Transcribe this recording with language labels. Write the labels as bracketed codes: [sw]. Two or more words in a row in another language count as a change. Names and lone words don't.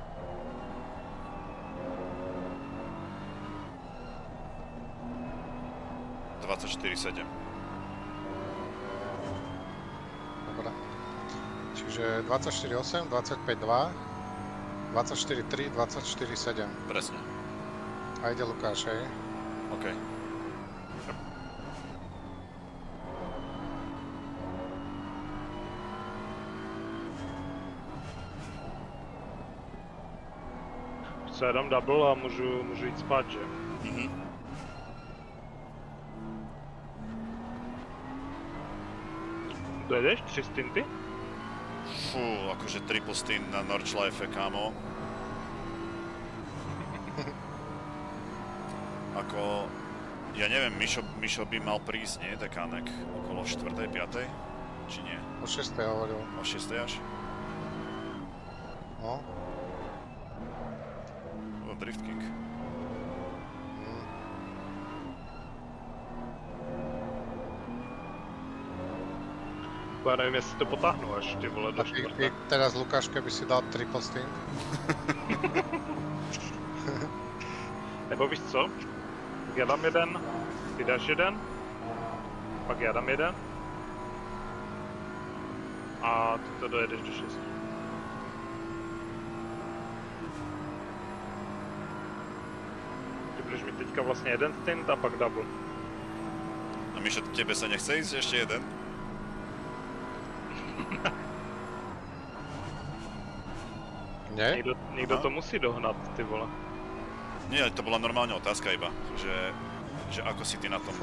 [sk] Dobre. Čiže 24,8, 25,2, 24,3, 24,7. Presne. A ide Lukáš, hej? OK. [cs] Co, já dám double a můžu jít spát, že? Dojedeš 3 stinty? [sk] Fú, akože [en] triple stint [sk] na Nordschleife, kámo. Ako... Ja neviem, Mišo by mal prísť, nie? Takánek okolo 4. 5. Či nie? O 6. hovoril. O 6. až? No. O, Drift King. [cs] Já nevím, jestli to potáhnu až, ty vole, do 4. [sk] Teraz Lukáš, keby si dal [en] triple stint. [cs] Nebo víš co? Tak já dám jeden, ty dáš jeden, pak já dám jeden. A ty to dojedeš do 6. Ty budeš mít teďka vlastně jeden stint a pak double. [sk] A Mišo, tebe sa nechce ísť ešte jeden? Nie? [cs] Někdo to musí dohnat, ty vole. [sk] Nie, to bola normálna otázka iba, že ako si ty na tom?